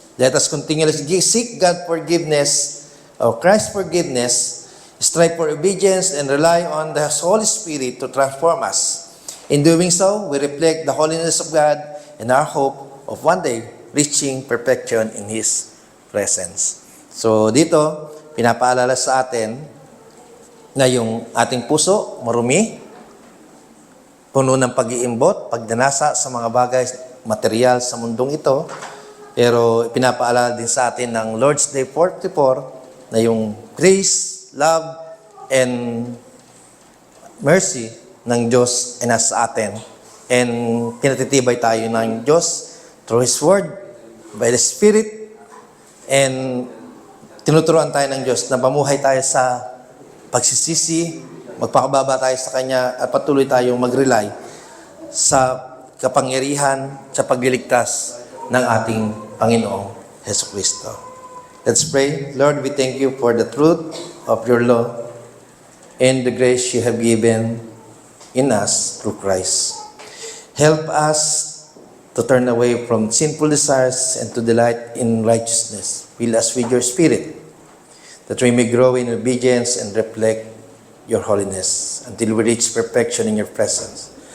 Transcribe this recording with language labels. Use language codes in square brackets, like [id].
[en] Let us continuously seek God's forgiveness, or Christ's forgiveness, strive for obedience, and rely on the Holy Spirit to transform us. In doing so, we reflect the holiness of God and our hope of one day reaching perfection in His presence. [tl] So dito, pinapaalala sa atin na yung ating puso marumi, puno ng pag-iimbot, pagdanasa sa mga bagay, material sa mundong ito. Pero pinapaalala din sa atin ng Lord's Day 44 na yung [en] grace, love, and mercy [tl] ng Diyos ay nasa atin. And pinatitibay tayo ng Diyos [en] through His Word, by the Spirit, [tl] and tinuturuan tayo ng Diyos na mamuhay tayo sa pagsisisi, magpakababa tayo sa Kanya, at patuloy tayong mag-rely sa kapangyarihan, sa pagliligtas ng ating Panginoong Jesucristo. [en] Let's pray. Lord, we thank You for the truth of Your law and the grace You have given in us through Christ. Help us to turn away from sinful desires and to delight in righteousness. Fill us with Your Spirit, that we may grow in obedience and reflect Your holiness until we reach perfection in Your presence.